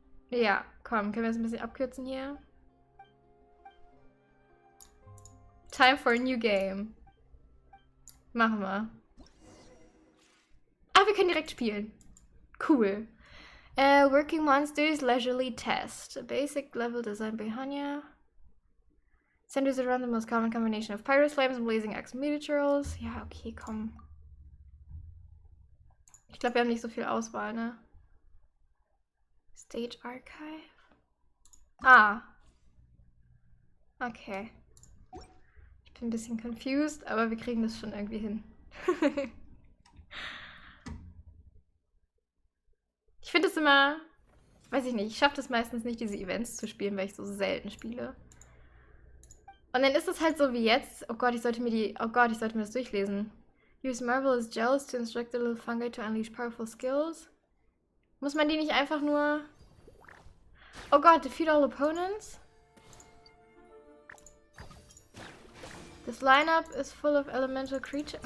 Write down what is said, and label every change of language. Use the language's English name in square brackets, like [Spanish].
[German] Ja, komm, können wir das ein bisschen abkürzen hier? [English] Time for a new game. [German] Machen wir. Ah, wir können direkt spielen. [English] Cool. Working Monsters Leisurely Test. A basic level designed by Hanya. Centers around the most common combination of Pyro Flames and Blazing Axe Meteorals. [German] Ja, okay, komm. Ich glaube, wir haben nicht so viel Auswahl, ne? Stage Archive. Ah. Okay. Ich bin ein bisschen confused, aber wir kriegen das schon irgendwie hin. Ich finde es immer, weiß ich nicht, ich schaffe es meistens nicht, diese Events zu spielen, weil ich so selten spiele. Und dann ist es halt so wie jetzt. Oh Gott, ich sollte mir das durchlesen. [English] Use marvelous gels to instruct the little fungi to unleash powerful skills. [German] Muss man die nicht einfach nur... Oh Gott, [English] defeat all opponents? This lineup is full of elemental creatures.